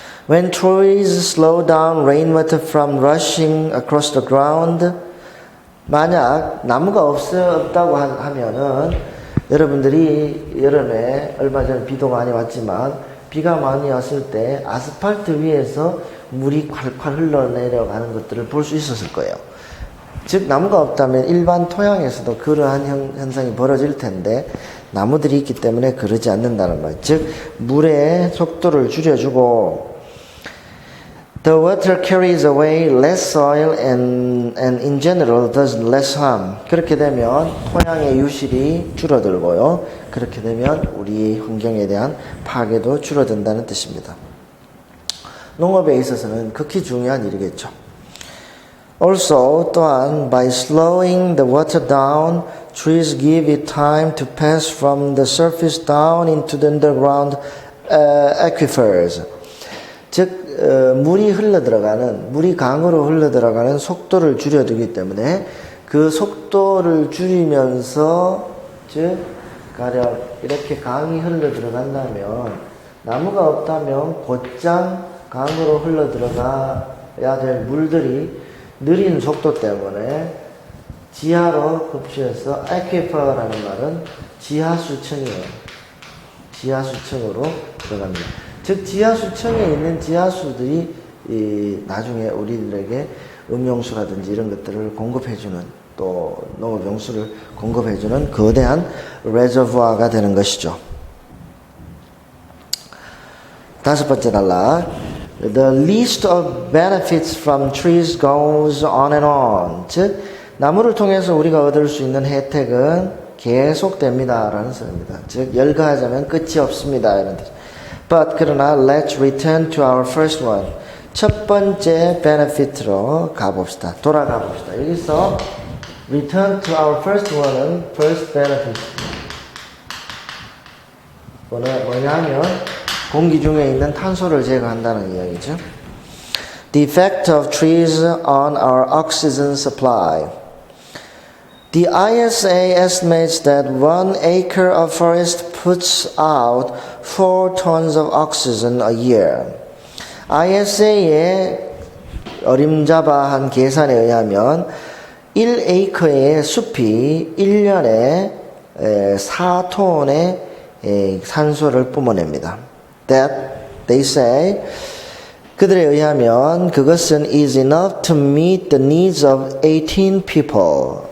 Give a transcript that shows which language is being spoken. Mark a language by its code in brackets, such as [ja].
[en] When trees slow down rainwater from rushing across the ground, [ko] 만약 나무가 없다고 하면은 여러분들이 여름에 얼마 전에 비도 많이 왔지만 비가 많이 왔을 때 아스팔트 위에서 물이 콸콸 흘러내려가는 것들을 볼 수 있었을 거예요. 즉 나무가 없다면 일반 토양에서도 그러한 현상이 벌어질 텐데 나무들이 있기 때문에 그러지 않는다는 말. 즉 물의 속도를 줄여주고 [en] The water carries away less soil and in general does less harm. [ko] 그렇게 되면 토양의 유실이 줄어들고요. 그렇게 되면 우리 환경에 대한 파괴도 줄어든다는 뜻입니다. 농업에 있어서는 극히 중요한 일이겠죠. [en] Also, [ko] 또한 [en] by slowing the water down, trees give it time to pass from the surface down into the underground aquifers. [ko] 즉 물이 강으로 흘러들어가는 속도를 줄여두기 때문에 그 속도를 줄이면서 즉 가령 이렇게 강이 흘러들어간다면 나무가 없다면 곧장 강으로 흘러들어가야 될 물들이 느린 속도 때문에 지하로 흡수해서 aquifer라는 말은 지하수층이에요. 지하수층으로 들어갑니다. 즉 지하수층에 있는 지하수들이 나중에 우리들에게 음용수라든지 이런 것들을 공급해주는 또 농업용수를 공급해주는 거대한 레저부아가 되는 것이죠. 다섯 번째 단락. [en] The list of benefits from trees goes on and on. [ko] 즉 나무를 통해서 우리가 얻을 수 있는 혜택은 계속됩니다 라는 소리입니다. 즉 열거하자면 끝이 없습니다 이런 뜻. [en] But [ko] 그러나 [en] let's return to our first one. [ko] 첫 번째 benefit로 가봅시다. 돌아가 봅시다. 여기서 [en] return to our first one [ko] 은 first benefit. 뭐냐면 공기 중에 있는 탄소를 제거한다는 이야기죠. [en] The effect of trees on our oxygen supply. The ISA estimates that 1 acre of forest puts out 4 tons of oxygen a year. [ko] ISA의 어림잡아한 계산에 의하면 1에이커의 숲이 1년에 4톤의 산소를 뿜어냅니다. [en] That, they say, [ko] 그들에 의하면 그것은 [en] is enough to meet the needs of 18 people.